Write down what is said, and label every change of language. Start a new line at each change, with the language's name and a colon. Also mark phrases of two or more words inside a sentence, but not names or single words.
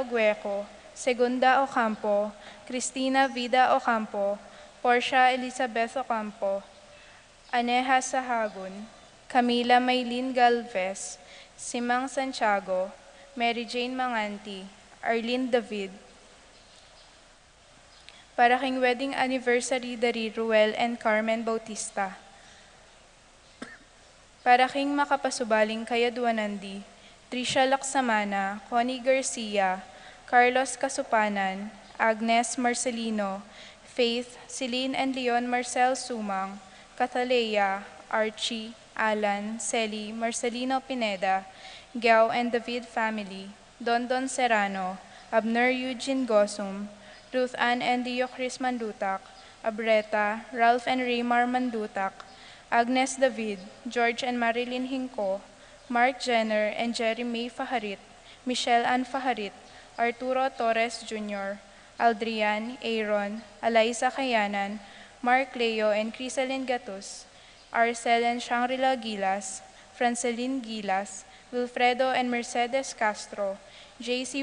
Pampanga: Gueco, Segunda Ocampo, Cristina Vida Ocampo, Portia Elizabeth Ocampo, Aneja Sahagun, Camila Maylin Galvez, Simang Santiago, Mary Jane Manganti, Arlene David, para king
English: wedding anniversary
Pampanga: dari Ruel and Carmen Bautista. Para king makapasubaling Kayaduanandi, Tricia Laksamana, Connie Garcia, Carlos Kasupanan, Agnes Marcelino, Faith, Celine and Leon Marcel Sumang, Cataleya, Archie, Alan, Celi, Marcelino Pineda, Gao and David family, Dondon Serrano, Abner Eugene Gosum, Ruth Ann and Leo Chris Mandutak, Abreta, Ralph and Raymar Mandutak, Agnes David, George and Marilyn Hinco, Mark Jenner and Jerry May Faharit, Michelle Ann Faharit, Arturo Torres Jr., Aldrian, Aaron, Eliza Kayanan, Mark Leo and Crisalyn Gatus, Arcel and Shangri-La Gilas, Franceline Gilas, Wilfredo and Mercedes Castro, J.C.